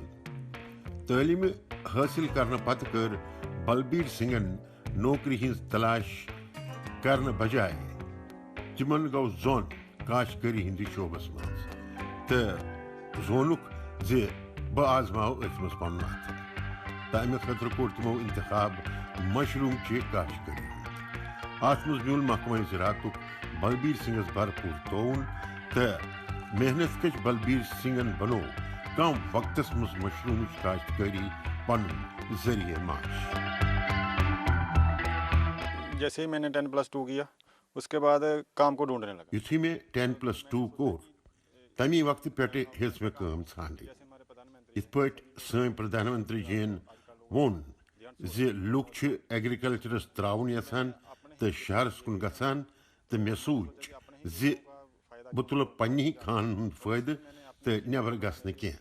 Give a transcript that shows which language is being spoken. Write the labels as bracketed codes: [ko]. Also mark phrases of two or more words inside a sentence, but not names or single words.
[ks] تعلیٖمہِ حٲصِل کرنہٕ پتہٕ کٔر بلبیر سنگھن نوکری ہٕنٛز تلاش کرنہٕ بجایہِ تِمن گوٚو زوٚن کاشتکٲری ہٕنٛدِس شعبس منٛز تہٕ زونُکھ زِ بہٕ آزماو أتھۍ منٛز پنُن اتھٕ تہٕ امہِ خٲطرٕ کوٚر تِمو انتخاب مشروٗمچہِ کاشتکٲری ہُنٛد. اتھ منٛز میوٗل محکمہ زِراعتُک بلبیر سنگھس بھرپوٗر تعاوُن تہٕ محنت کش بلبیر سنگھن بنوو کم وقتس منٛز مشروٗمٕچ کاشتکٲری پنُن ذٔریعہٕ معاش. [ur] جیسے ہی میں نے 10+2 کیا اس کے بعد کام کو ڈھونڈنے لگا. [ks] یُتھُے مےٚ 10+2 کوٚر تمی وقتہٕ پٮ۪ٹھٕ ہیٚژ مےٚ کٲم ژھانٛڈٕنۍ. یِتھ پٲٹھۍ سٲنۍ پردھان منتری جِین ووٚن زِ لُکھ چھِ ایگرِکلچرس ترٛاوُن یژھان تہٕ شہرس کُن گژھان تہٕ مےٚ سوٗنٛچ زِ بہٕ تُلہٕ پننہِ خانن ہُنٛد فٲیدٕ تہٕ نٮ۪بر گژھنہٕ کینٛہہ.